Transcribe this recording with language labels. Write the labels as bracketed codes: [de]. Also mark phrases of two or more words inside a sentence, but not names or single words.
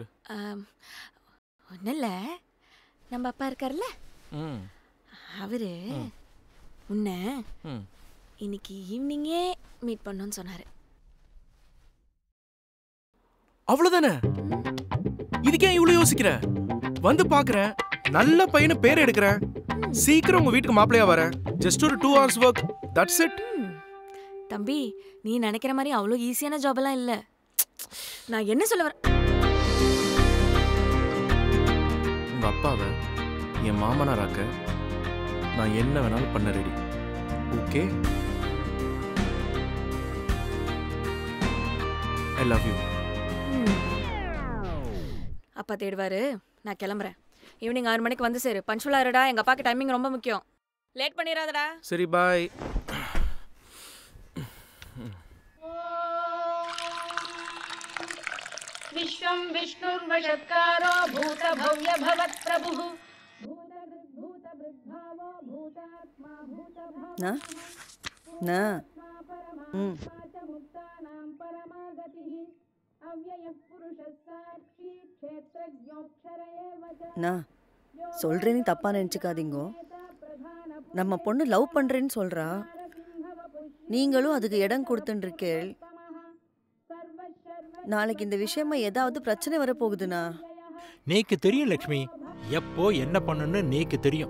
[ta] ஒன்னும் இல்ல, நம்ம அப்பா இருக்காருல்ல, அவரு உன்னை இன்னைக்கு [en] eveningஏ meet [ta] பண்ணணும்னு சொன்னாரு. அவ்வளவுதானே? இதுக்கே இவ்வளவு யோசிக்கிற? வந்து பாக்குறேன், நல்ல பையனை பேர் எடுக்கிறேன், சீக்கிரம் உங்க வீட்டுக்கு மாப்பிளையா வரேன். [en] ஜஸ்ட் ஒரு 2 hours work, that's it. [ta] தம்பி, நீ நினைக்கிற மாதிரி அவ்வளோ [en] easyஆன job [ta] எல்லாம் இல்ல. நான் என்ன சொல்ல வரேன், உங்க அப்பாவை என் மாமனாராக்க நான் என்ன வேணாலும் பண்ண ரெடி. [en] Okay, I love you. [ta] அப்பா தேடுவாரு, நான் கிளம்புறேன். ஈவினிங் 6 மணிக்கு வந்து சேரு. பஞ்சுவலா இருடா, எங்க அப்பாக்கு டைமிங் ரொம்ப முக்கியம். லேட் பண்ணிடாதடா. சரி, பாய். [sa] विश्वं विष्णुर्वशत्कारो भूतभव्य भवत्प्रभुः भूतभृद्भावो भूतात्मा ना ना मुक्तानां परमागतिः अव्ययः पुरुषः साक्षी क्षेत्रज्ञोक्षर एव च [ta] நான் சொல்றேன்னு தப்பா நினைச்சுக்காதீங்கோ. நம்ம பொண்ணு லவ் பண்றேன்னு சொல்றா. நீங்களும் அதுக்கு இடம் கொடுத்துருக்கேள். நாளைக்கு இந்த விஷயமா ஏதாவது பிரச்சனை வரப்போகுதுண்ணா. நீக்கு தெரியும் லக்ஷ்மி, எப்போ என்ன பண்ணணும்னு நீக்கு தெரியும்.